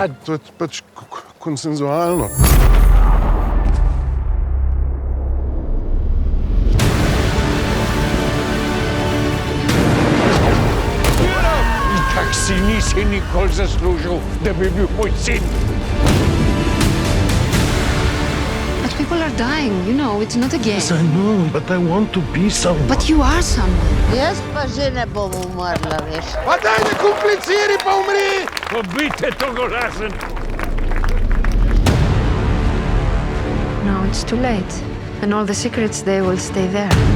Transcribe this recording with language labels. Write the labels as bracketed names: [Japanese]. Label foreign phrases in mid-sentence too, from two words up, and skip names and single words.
[Slovenian] To je pač konsenzualno. Itak si nisi nikoli zaslužil, da bi bil moj sin. [English] People are dying, you know, it's not a game. Yes, I know, but I want to be someone. But you are someone. [Slovenian] Jaz pa že ne bom umrla, veš. Pa daj ne kompliciri, pa umri! Pobite to golazen! [English] No, it's too late. And all the secrets, they will stay there.